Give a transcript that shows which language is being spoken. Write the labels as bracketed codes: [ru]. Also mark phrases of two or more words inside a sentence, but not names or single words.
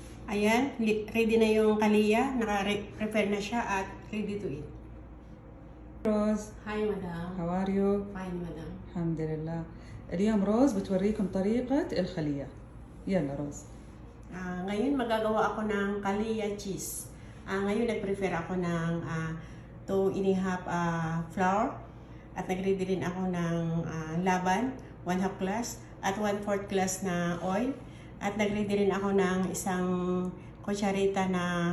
[tl] Ayan, ready na yung kalia. Naka-prepare na siya at [en] ready to eat. روز، Hi, madam. how are you؟ Fine, madam. [ar] الحمد لله. اليوم روز بتوريكم طريقة الخلية. يلا روز. [tl] Ngayon magagawa ako ng kalia cheese. Ngayon nag-prepare ako ng 2½ flour at nag-ready rin ako ng laban, 1/2 glass at 1/4 glass na oil at nag-ready rin ako ng isang kutsarita na